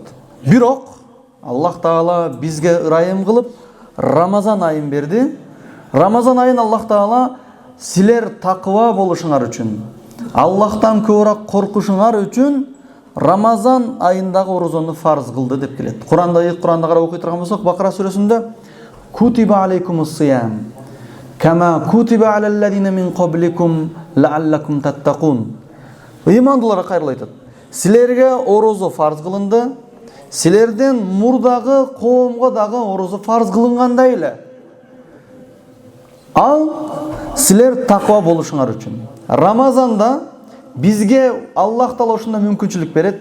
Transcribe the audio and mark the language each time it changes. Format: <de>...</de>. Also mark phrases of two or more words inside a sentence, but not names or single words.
<ky>Бирок Аллах Таала бизге ырайым кылып Рамазан айын берди. Рамазан айын Аллах Таала силер таква болушуңар үчүн, Аллахтан көбүрөөк коркушуңар үчүн Рамазан айындагы орозону фарз кылды деп келет.</ky> <ar>Куранда карап окуй турган болсок, Бакара сүрөсүндө كتب عليكم الصيام كما كتب على الذين من قبلكم لعلكم تتقون.</ar> <ky>Ыймандуулар кайрылып айтат. Силерге орозо фарз кылынды, силерден мурдагы коомго дагы орозо фарз кылынгандай эле. Ал силер таква болушуңар үчүн. Рамазанда бизге Аллах Таала ушундай мүмкүнчүлүк берет.</ky>